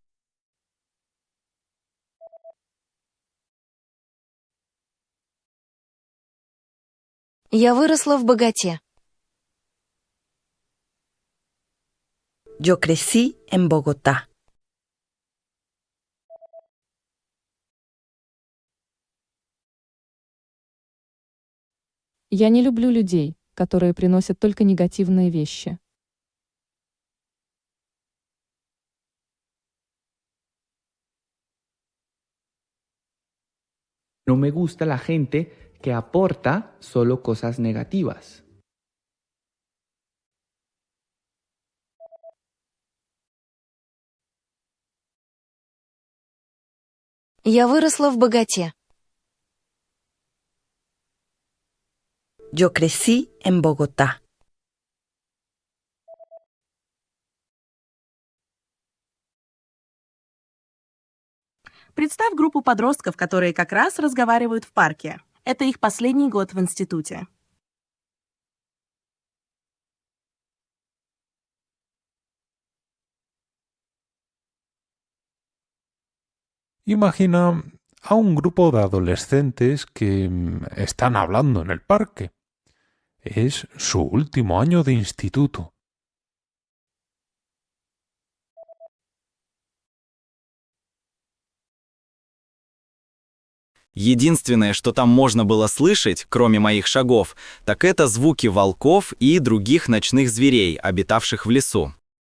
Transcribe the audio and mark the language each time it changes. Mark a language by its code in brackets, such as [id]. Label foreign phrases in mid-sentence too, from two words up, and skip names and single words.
[ru] Я выросла в богате. [es] Yo crecí en Bogotá. [ru] Я не люблю людей, которые приносят только негативные вещи. [es] No me gusta la gente que aporta solo cosas negativas. [ru] Я выросла в богате. [es] Yo crecí en Bogotá. [ru] Представь группу подростков, которые как раз разговаривают в парке. Это их последний год в институте. [es] Imagina a un grupo de adolescentes que están hablando en el parque. Es su último año de instituto. [ru] Единственное, что там можно было слышать, кроме моих шагов, так это звуки волков и других ночных зверей, обитавших в лесу.